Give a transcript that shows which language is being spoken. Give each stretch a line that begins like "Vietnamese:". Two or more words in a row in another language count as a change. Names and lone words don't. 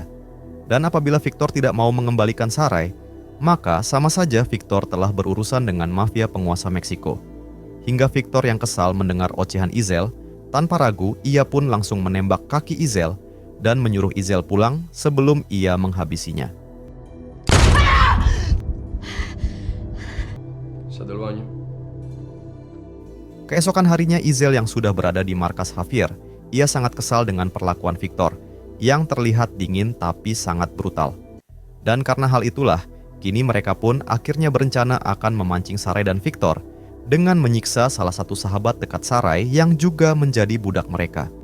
Indonesian: Dan apabila Victor tidak mau mengembalikan Sarai, maka sama saja Victor telah berurusan dengan mafia penguasa Meksiko. Hingga Victor yang kesal mendengar ocehan Izel, tanpa ragu ia pun langsung menembak kaki Izel dan menyuruh Izel pulang sebelum ia menghabisinya.
Spanish: Sal del baño.
Indonesian: Keesokan harinya Izel yang sudah berada di markas Javier, ia sangat kesal dengan perlakuan Victor, yang terlihat dingin tapi sangat brutal. Dan karena hal itulah, kini mereka pun akhirnya berencana akan memancing Sarai dan Victor dengan menyiksa salah satu sahabat dekat Sarai yang juga menjadi budak mereka.